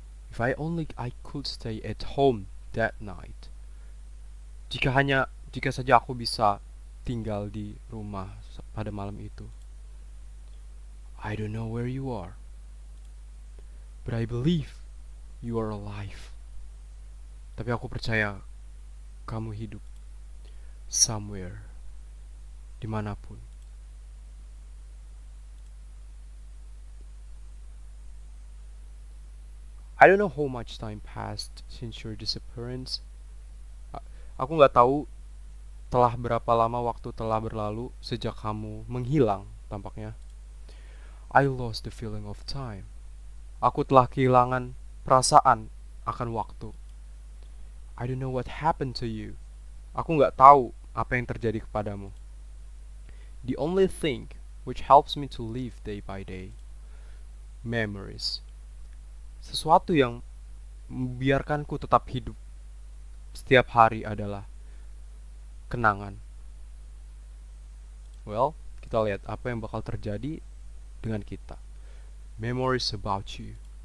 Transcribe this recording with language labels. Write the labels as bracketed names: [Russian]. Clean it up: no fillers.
[English] If I could stay at home that night. [Indonesian] Jika saja aku bisa tinggal di rumah pada malam itu. [English] I don't know where you are, but I believe you are alive. [Indonesian] Tapi aku percaya kamu hidup [English] somewhere, [Indonesian] dimanapun. [English] I don't know how much time passed since your disappearance. [Indonesian] Aku nggak tahu telah berapa lama waktu telah berlalu sejak kamu menghilang tampaknya. [English] I lost the feeling of time. [Indonesian] Aku telah kehilangan perasaan akan waktu. [English] I don't know what happened to you. [Indonesian] Aku nggak tahu apa yang terjadi kepadamu. [English] The only thing which helps me to live day by day, memories. [Indonesian] Sesuatu yang membiarkanku tetap hidup setiap hari adalah kenangan. Well, kita lihat apa yang bakal terjadi dengan kita. [English] Memories about you.